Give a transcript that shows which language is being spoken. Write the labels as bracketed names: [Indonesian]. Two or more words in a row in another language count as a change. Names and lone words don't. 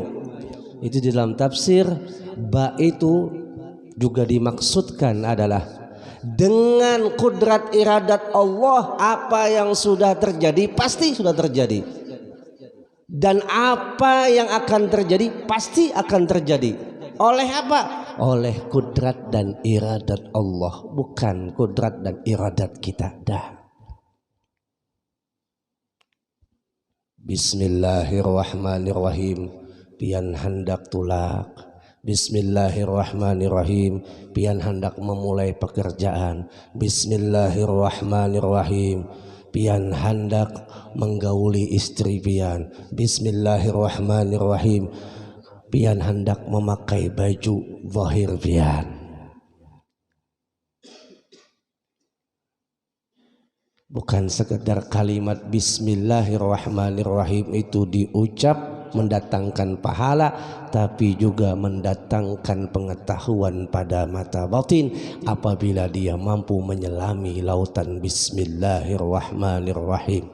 [Indonesian] Itu di dalam tafsir, ba itu juga dimaksudkan adalah dengan kudrat iradat Allah, apa yang sudah terjadi pasti sudah terjadi, dan apa yang akan terjadi pasti akan terjadi. Oleh apa? Oleh kudrat dan iradat Allah, bukan kudrat dan iradat kita dah. Bismillahirrahmanirrahim, [Banjar] pian hendak tulak. Bismillahirrahmanirrahim, pian hendak memulai pekerjaan. Bismillahirrahmanirrahim, pian hendak menggauli istri pian. Bismillahirrahmanirrahim, pian hendak memakai baju zahir pian. [Indonesian] Bukan sekedar kalimat Bismillahirrahmanirrahim itu diucap mendatangkan pahala, tapi juga mendatangkan pengetahuan pada mata batin apabila dia mampu menyelami lautan Bismillahirrahmanirrahim.